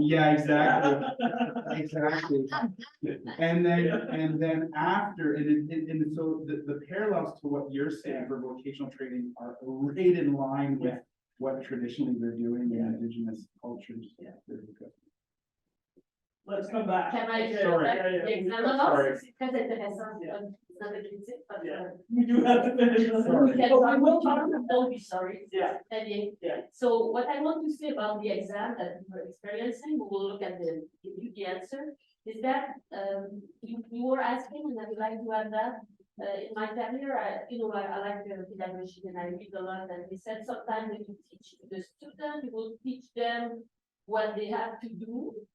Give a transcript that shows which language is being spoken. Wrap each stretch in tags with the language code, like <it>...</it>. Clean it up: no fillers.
<en>Yeah, exactly. Exactly. And then after, and so the parallels to what you're saying for vocational training are right in line with what traditionally they're doing in Indigenous cultures. Yeah. Let's come back. Can I? Sorry.</en> <fr>L'examen, c'est très intéressant. C'est pas de critique, parce que-</fr> <en>Yeah, we do have to finish this. Sorry. We can talk, we will talk. don't be sorry. Yeah.</en> <fr>Très bien.</fr> <en>Yeah. So what I want to say about the exam that we're experiencing, we will look at give you the answer, is that you were asking, and I would like to add that, in my career, I like pedagogy and I read a lot, and we said sometimes when you teach the student, you will teach them what they have to do.</en>